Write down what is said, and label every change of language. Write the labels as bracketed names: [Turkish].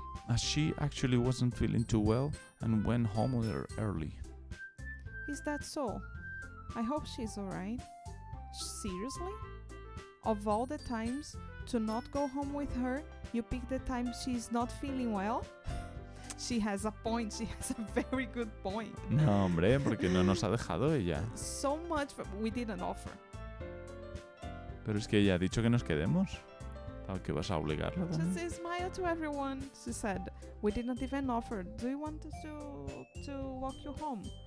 [English] As she actually wasn't feeling too well and went home early. Is that so? I hope she's alright. Seriously? Of all the times to not go home with her, you pick the time she's not feeling well? She has a point. She has a very good point. [Spanish] No, hombre, porque no nos ha dejado ella. [English] So much we didn't offer. [Spanish] Pero es que ella ha dicho que nos quedemos. ¿Tal que vas a obligarla también? [English] Just smile to everyone. She said, we didn't even offer. Do you want us to walk you home?